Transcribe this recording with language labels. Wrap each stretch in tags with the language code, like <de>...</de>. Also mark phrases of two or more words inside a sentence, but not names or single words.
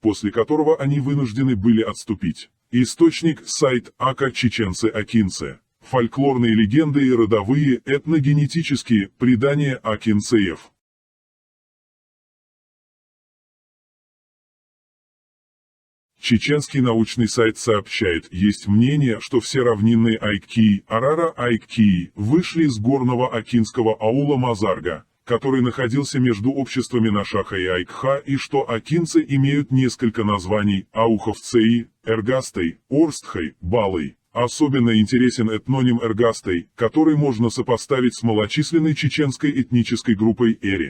<ru>после которого они вынуждены были отступить. Источник – сайт АКА чеченцы-акинцы. Фольклорные легенды и родовые этногенетические предания акинцеев. Чеченский научный сайт сообщает, есть мнение, что все равнинные айккии, арара-айккии, вышли из горного акинского аула Мазарга, который находился между обществами Нашаха и Айкха, и что акинцы имеют несколько названий – Ауховцеи, Эргастой, Орстхой, Балой. Особенно интересен этноним Эргастой, который можно сопоставить с малочисленной чеченской этнической группой Эри.</ru>